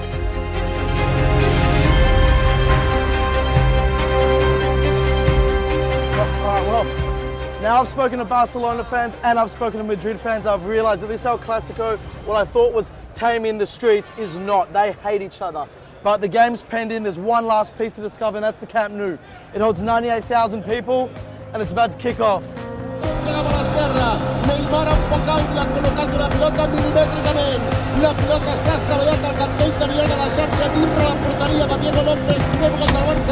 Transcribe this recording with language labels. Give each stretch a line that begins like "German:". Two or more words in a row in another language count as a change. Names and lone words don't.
English: Alright, well, now I've spoken to Barcelona fans and I've spoken to Madrid fans. I've realised that this El Clasico, what I thought was tame in the streets, is not. They hate each other. But the game's penned in. There's one last piece to discover, and that's the Camp Nou. It holds 98,000 people, and it's about to kick off.
Catalan: Neymar un poc àudia col·locant una pilota mil·limètricament. La pilota s'ha estavellat al cantó interior de la xarxa dintre la porteria de Diego López, primer gol del Barça.